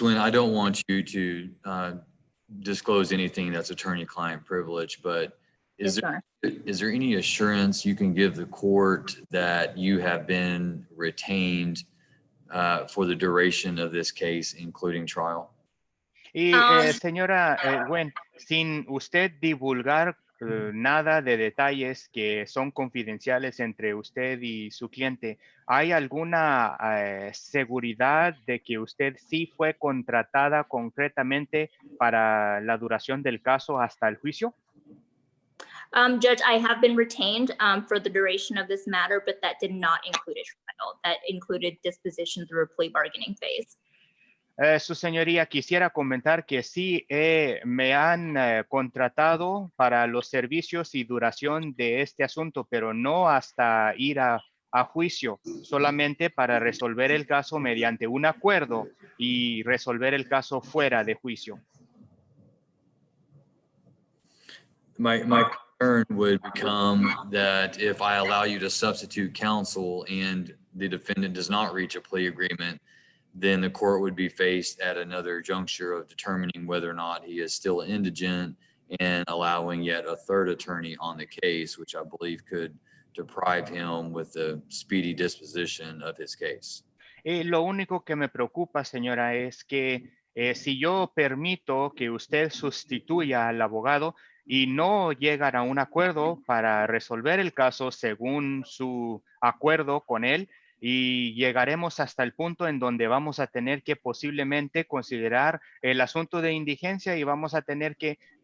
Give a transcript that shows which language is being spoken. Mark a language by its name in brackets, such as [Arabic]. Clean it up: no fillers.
[English] Nguyen, I don't want you to disclose anything that's attorney-client privilege, but is there any assurance you can give the court that you have been retained for the duration of this case, including trial? [Spanish] Y señora Nguyen, sin usted divulgar nada de detalles que son confidenciales entre usted y su cliente, ¿hay alguna seguridad de que usted sí fue contratada concretamente para la duración del caso hasta el juicio? [English] Judge, I have been retained for the duration of this matter, but that did not include a trial. That included disposition through a plea bargaining phase. [Spanish] Su señoría, quisiera comentar que sí me han contratado para los servicios y duración de este asunto, pero no hasta ir a juicio, solamente para resolver el caso mediante un acuerdo y resolver el caso fuera de juicio. [English] My concern would become that if I allow you to substitute counsel and the defendant does not reach a plea agreement, then the court would be faced at another juncture of determining whether or not he is still indigent and allowing yet a third attorney on the case, which I believe could deprive him with the speedy disposition of his case. [Spanish] Lo único que me preocupa, señora, es que si yo permito que usted sustituya al abogado y no llegan a un acuerdo para resolver el caso según su acuerdo con él, y llegaremos hasta el punto en donde vamos a tener que posiblemente considerar el asunto de indigencia y vamos a tener que